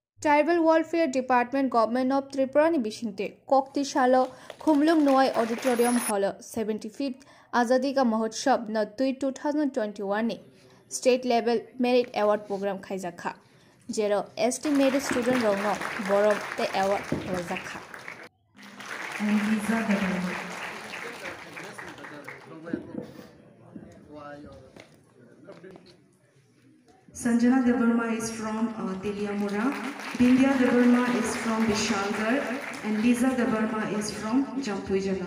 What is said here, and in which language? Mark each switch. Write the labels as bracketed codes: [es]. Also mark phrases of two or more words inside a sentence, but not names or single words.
[trp] Tribal Welfare Department Government of Tripura ni bisingte kokti shalo khumlung noai [en] auditorium hall [trp] 75th Azadi Ka Mahotsav na 2021 ni [en] state level merit award program [trp] khaijakha jero [en] ST merit student [trp] rongno borom te award hojakha [en] Sanjana Devarma is from Teliamura, Bindya Devarma is from Vishalgarh, and Lisa Devarma is from Jampuijala.